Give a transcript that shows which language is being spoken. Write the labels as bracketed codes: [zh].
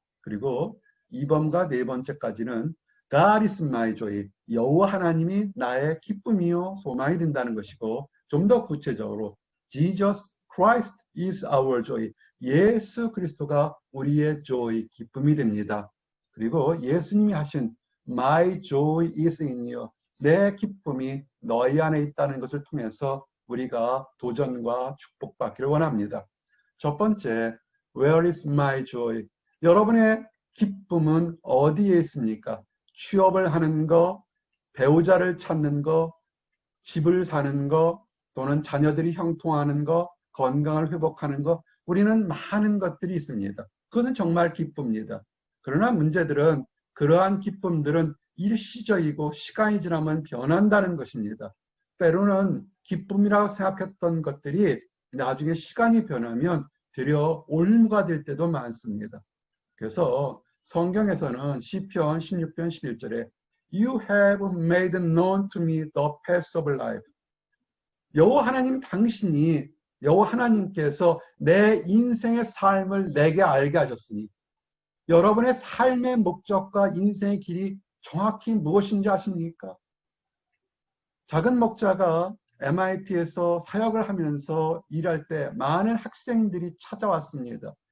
[ko] 그리고 2번과 네 번째까지는 [en] God is my joy. [ko] 여호와 하나님이 나의 기쁨이요 소망이 된다는 것이고, 좀 더 구체적으로 [en] Jesus Christ is our joy. [ko] 예수 그리스도가 우리의 joy, 기쁨이 됩니다. 그리고 예수님이 하신 [en] My joy is in you. [ko] 내 기쁨이 너희 안에 있다는 것을 통해서 우리가 도전과 축복받기를 원합니다. 첫 번째, [en] Where is my joy? [ko] 여러분의 기쁨은 어디에 있습니까? 취업을 하는 거, 배우자를 찾는 거, 집을 사는 거, 또는 자녀들이 형통하는 거, 건강을 회복하는 거, 우리는 많은 것들이 있습니다. 그것은 정말 기쁩니다. 그러나 문제들은 그러한 기쁨들은 일시적이고 시간이 지나면 변한다는 것입니다. 때로는 기쁨이라고 생각했던 것들이 나중에 시간이 변하면 되려 올무가 될 때도 많습니다. 그래서 성경에서는 시편 16편 11절에 [en] You have made known to me the paths of life. [ko] 여호와 하나님 당신이 여호와 하나님께서 내 인생의 삶을 내게 알게 하셨으니 여러분의 삶의 목적과 인생의 길이 정확히 무엇인지 아십니까? 작은 목자가 MIT에서 사역을 하면서 일할 때 많은 학생들이 찾아왔습니다.